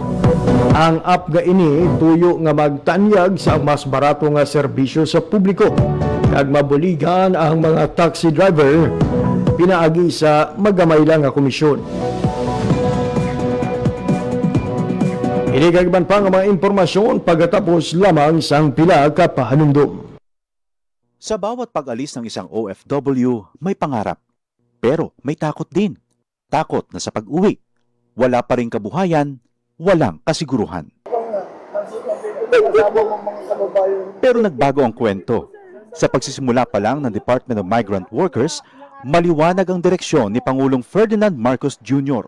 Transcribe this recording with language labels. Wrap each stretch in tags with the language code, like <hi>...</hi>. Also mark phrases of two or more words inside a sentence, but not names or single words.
<hil>Ang app ga ini tuyo nga magtanyag sa mas barato nga serbisyo sa publiko kag mabuligan ang mga taxi driver pinaagi sa magamay lang nga komisyon. Inigagban pa nga mga impormasyon pagkatapos lamang sang pila ka pahanumdum.</hil> <tl>Sa bawat pag-alis ng isang OFW, may pangarap. Pero may takot din. Takot na sa pag-uwi, wala pa ring kabuhayan, walang kasiguruhan. Pero nagbago ang kwento. Sa pagsisimula pa lang ng Department of Migrant Workers, maliwanag ang direksyon ni Pangulong Ferdinand Marcos Jr.</tl>